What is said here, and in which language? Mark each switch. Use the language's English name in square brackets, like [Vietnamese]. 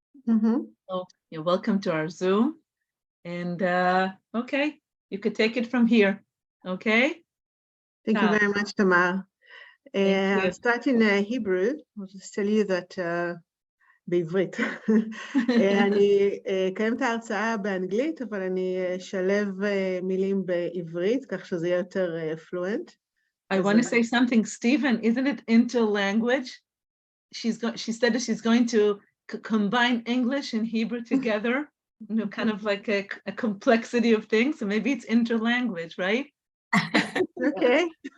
[English] So you're welcome to our Zoom. And okay, you could take it from here, okay? Thank you very much, Tamar. I'll start in Hebrew. I'll just tell you that [Hebrew] בעברית. אני אקיים את ההרצאה באנגלית, אבל אני אשלב מילים בעברית, כך שזה יהיה יותר fluent. [English] I want to say something, Stephen, isn't it interlanguage? She said that she's going to combine English and Hebrew together, you know, kind of like a complexity of things. So maybe it's interlanguage, right? Okay.